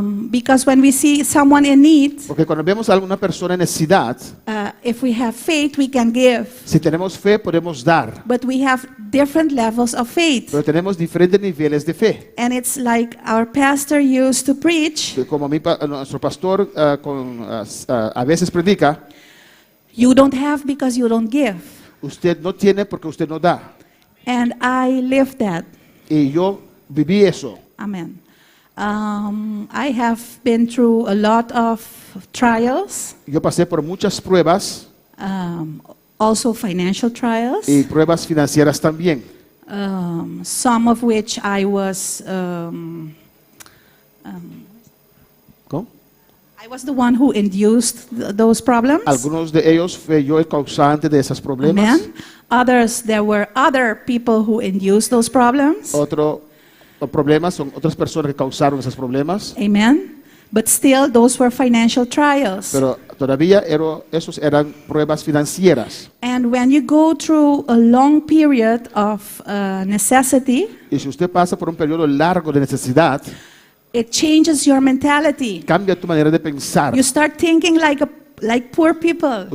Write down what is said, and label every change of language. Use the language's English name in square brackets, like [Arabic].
[English] Because when we see someone in need, [Spanish] Porque cuando vemos a alguna persona en necesidad, [English] if we have faith, we can give. [Spanish] si tenemos fe podemos dar. [English] But we have different levels of faith. [Spanish] Pero tenemos diferentes niveles de fe. [English] And it's like our pastor used to preach, [Spanish] Como nuestro pastor a veces predica, [English] you don't have because you don't give. [Spanish] usted no tiene porque usted no da. [English] And I lived that. [Spanish] Y yo viví eso. [English] Amen. I have been through a lot of trials, [Spanish] Yo pasé por muchas pruebas [English] also financial trials, [Spanish] y pruebas financieras también. [English] some of which I was [Spanish] ¿Cómo? [English] I was the one who induced those problems. [Spanish] Algunos de ellos fue yo el causante de esos problemas. [English] Amen. Others, there were other people who induced those problems. [Spanish] Otro problemas son otras personas que causaron esos problemas. [English] Amen. But still, those were financial trials. [Spanish] Pero todavía esos eran pruebas financieras. [English] And when you go through a long period of necessity, [Spanish] Y si usted pasa por un periodo largo de necesidad, [English] it changes your mentality. [Spanish] cambia tu manera de pensar. [English] You start thinking like poor people,